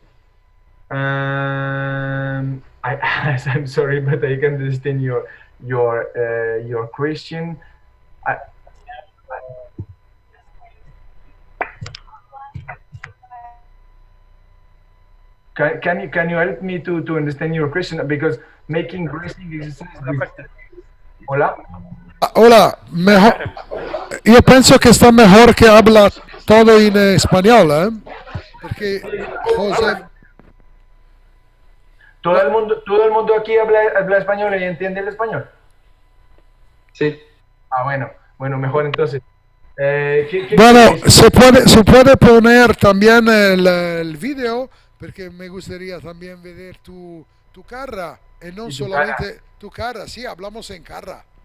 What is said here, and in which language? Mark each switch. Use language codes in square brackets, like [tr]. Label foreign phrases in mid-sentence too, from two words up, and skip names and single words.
[en] I'm sorry, but I can understand your question. Can you help me to understand your question? Because making bracing exercise with... [es] Hola. Hola, mejor. [it] Io penso che sta mejor che [es] habla todo [it] in español, ¿eh? [es] Porque José... ¿Todo el mundo aquí habla español y entiende el español? Sí. Ah, bueno, mejor entonces. Bueno, se puede poner también el video, porque me gustaría también ver tu cara, y no solamente tu cara, sí, hablamos en cara.